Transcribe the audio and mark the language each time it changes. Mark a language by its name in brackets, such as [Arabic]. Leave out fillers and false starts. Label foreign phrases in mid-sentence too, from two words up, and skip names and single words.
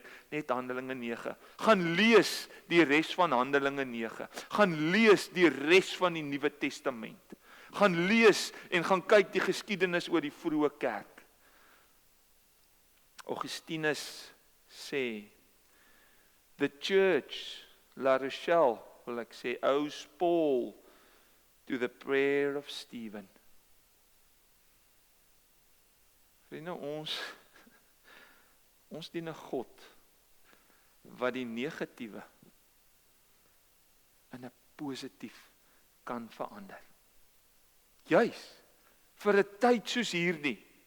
[Afrikaans] Net Handelinge 9. Gaan lees die res van Handelinge 9. Gaan lees die res van die Nuwe Testament. Gaan lees en gaan kyk die geskiedenis oor die vroeë kerk. Augustinus sê, [English] the church, [Afrikaans] La Rochelle, wil ek sê, [English] owes Paul to the prayer of Stephen. [Afrikaans] Vriende, ons dien 'n God wat die negatiewe in 'n positief kan verander. Juis vir 'n tyd soos hierdie.